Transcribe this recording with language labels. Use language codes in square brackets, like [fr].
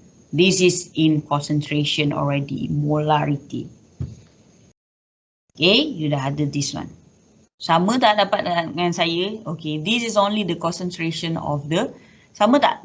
[en] This is in concentration already, molarity. Okay, you [ms] dah ada [en] this one. [ms] Sama tak dapat dengan saya? [en] Okay, this is only the concentration of the, [ms] sama tak?